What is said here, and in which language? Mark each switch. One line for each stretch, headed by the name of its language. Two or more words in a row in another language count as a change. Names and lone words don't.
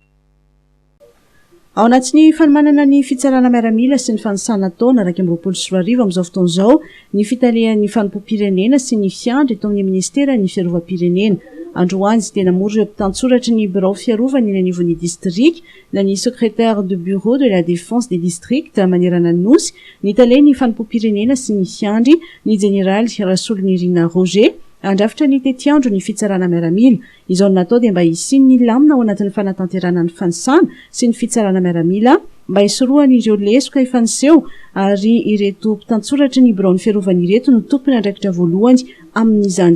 Malagasy: Ao anatin'ny fanomanana ny fitsarana miaramila sy ny fanisana taona 2024 amin'izao fotoana izao ny fitalehan'ny fanompoam-pirenena sy ny fiandry eto amin'ny ministera ny fiarovam-pirenena. Androany sy tena mory ireo mpitantsoratra ny birao fiarovana eny anivon'ny district na ny
French: secrétaire de bureau de la défense des districts
Malagasy: manerana ny nosy ny talehany fanompoam-pirenena sy ny fiandry ny général Rasolonirina Roger andrafitra ny tetiandro ny fitsarana miaramila. Izao natao dia mba hisin'ny lamina ao anatin'ny fanatanterana ny fanisana sy ny fitsarana miaramila mba hisorohany ireo lesoka efa niseho ary ireto mpitantsoratra ny birao ny fiarovana ireto no tompony andraikitra voalohany amin'izany.